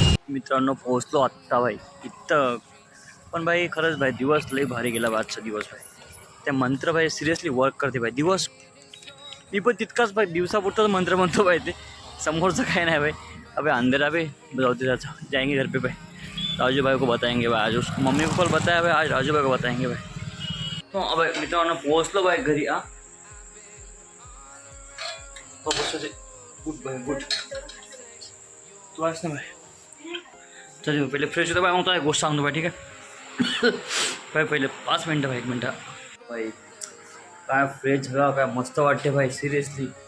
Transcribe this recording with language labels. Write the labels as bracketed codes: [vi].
[mr] मित्रांनो पोहोचलो आत्ता भाई इथं. पण भाई खरंच भाई दिवस लई भारी गेला भाई आजचा दिवस भाई. त्या मंत्र भाई सिरियसली वर्क करते भाई. दिवस मी पण तितकाच भाई दिवसापुरताच मंत्र म्हणतो भाई. ते समोरचं काय नाही भाई. [hi] अबे अंधेरा भाई जाते जाएंगे घर पे भाई. राजू भाई को बताएंगे भाई. आज उसको मम्मी को कल बताया भाई, आज राजू भाई को बताएंगे भाई. [mr] तो अब मित्रांनो पोहोचलो भाई घरी. गुड भाई गुड. तू आहेस ना भाई. चल पहिले फ्रेश होतो भाई. मग तुला एक गोष्ट सांगतो भाई. ठीक आहे भाई. पहिले 5 मिनटं भाई. 1 मिनटं भाई. काय फ्रेश झाला काय मस्त वाटते भाई सिरियसली.